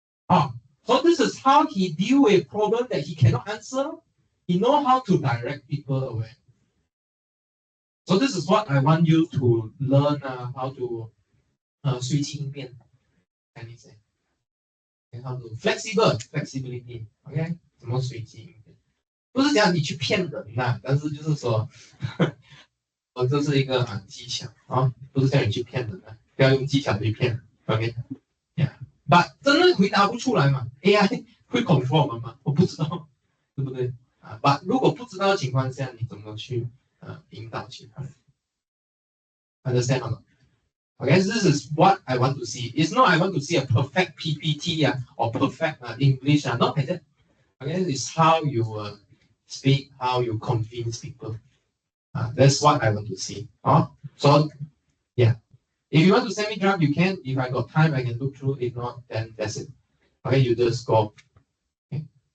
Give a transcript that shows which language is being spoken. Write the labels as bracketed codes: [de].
[en] So this is how he deal with a problem that he cannot answer. He know how to direct people away. So this is what I want you to learn how to [zh] 随机应变 [en] can you say? Okay, how to flexibility. Okay, [zh] 怎么随机应变不是讲你去骗人呐、但是就是说，这是一个技巧啊，不是叫你去骗人的，不要用技巧去骗人。 OK，yeah，but 真的回答不出来嘛？AI 会 control 我们吗？我不知道，对不对？but 如果不知道的情况下，你怎么去引导其他人？Understand 吗？ [en] Okay, this is what I want to see. It's not I want to see a perfect PPT or perfect English not like that. Okay, it's how you speak, how you convince people. That's what I want to see. So yeah, if you want to send me draft, you can. If I got time, I can look through. If not, then that's it. Okay, you just go. Okay.